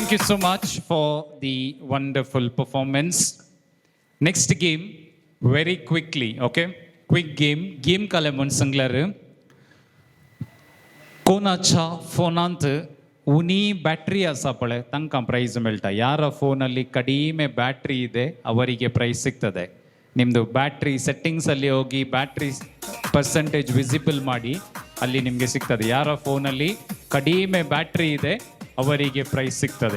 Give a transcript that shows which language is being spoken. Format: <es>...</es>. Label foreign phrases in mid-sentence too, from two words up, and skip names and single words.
<en>so much for the wonderful performance. Next game, very quickly, okay? Quick game.</en> <kok>Game kale mun sanglar. कोणाच्या फोनांत उनी ಬ್ಯಾಟ್ರಿ ಅಸಾಪಳೆ ತನಕ ಪ್ರೈಸ್ ಮಿಳ್ತಾ</kok> <kn>ಯಾರ ಫೋನಲ್ಲಿ ಕಡಿಮೆ ಬ್ಯಾಟ್ರಿ ಇದೆ ಅವರಿಗೆ ಪ್ರೈಸ್ ಸಿಗ್ತದೆ. ನಿಮ್ಮದು ಬ್ಯಾಟ್ರಿ ಸೆಟ್ಟಿಂಗ್ಸಲ್ಲಿ ಹೋಗಿ</kn> <en>battery percentage visible</en> <kn>ಮಾಡಿ ಅಲ್ಲಿ ನಿಮಗೆ ಸಿಗ್ತದೆ. ಯಾರ ಫೋನಲ್ಲಿ ಕಡಿಮೆ ಬ್ಯಾಟ್ರಿ ಇದೆ ಅವರಿಗೆ ಪ್ರೈಸ್ ಸಿಗ್ತದೆ.</kn>